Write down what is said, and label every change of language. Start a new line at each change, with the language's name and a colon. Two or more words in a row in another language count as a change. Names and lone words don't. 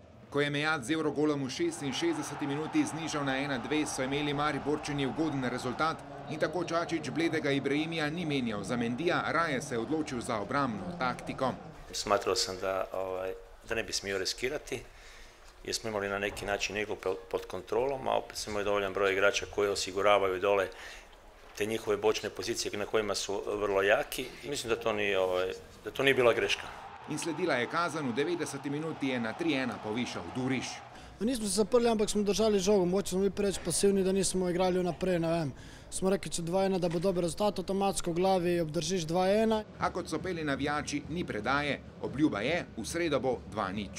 Slovenian: Ko je Mejat z Evrogolom v 66 minuti znižal na 1-2, so imeli Mariborčani ugoden rezultat in tako Čačić bledega Ibrahimija ni menjal za Mendija, raje se je odločil za obrambno taktiko.
Croatian: Smatrao sam da ne bi smio riskirati, jer smo imali na neki način igru pod kontrolom, a opet smo imali dovoljan broj igrača koji osiguravaju dole te njihove bočne pozicije na kojima su vrlo jaki. Mislim da to nije bila greška.
Slovenian: In sledila je kazen, v 90 minuti je na 3-1 povišal Duriš. Nismo se zaprli, ampak smo držali žogo, mogoče smo bili preveč pasivni, da nismo igrali vnaprej, ne vem. Smo rekli, če 2-1, da bo dober rezultat, avtomatsko v glavi obdržiš 2-1. A kot so peli navijači, ni predaje, obljuba je, v sredo bo 2-0.